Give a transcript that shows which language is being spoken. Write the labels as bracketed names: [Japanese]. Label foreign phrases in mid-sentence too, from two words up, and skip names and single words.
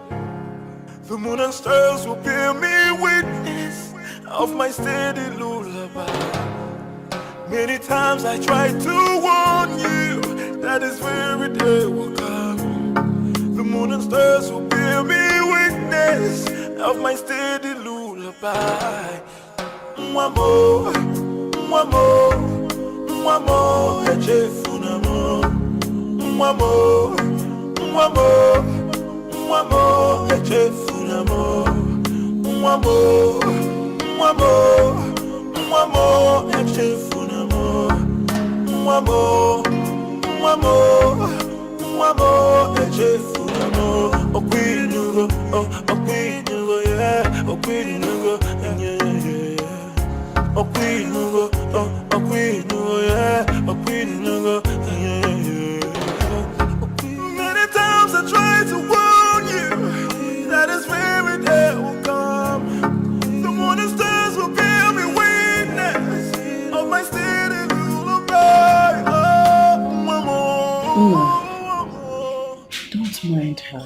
[English] The moon and stars will bear me witness of my steady lullaby. Many times I try to warn you that this very day will come. The moon and stars will bear me witness of my steady lullaby. [Igbo] Mwamo, mwamo, mwamo, echefunamo. Mwamo, mwamo, mwamo, echefunamo. Mwamo, mwamo, mwamo, echefunamo. Mwamo, mwamo, mwamo, echefunamo. Okwinugo, okwinugo, yeah, okwinugo, yeah. Okwinugo, yeah, okwinugo, yeah. [English] Many times I try to warn you that this very day will come. The moon and stars will bear me witness of my steady lullaby. Don't mind her.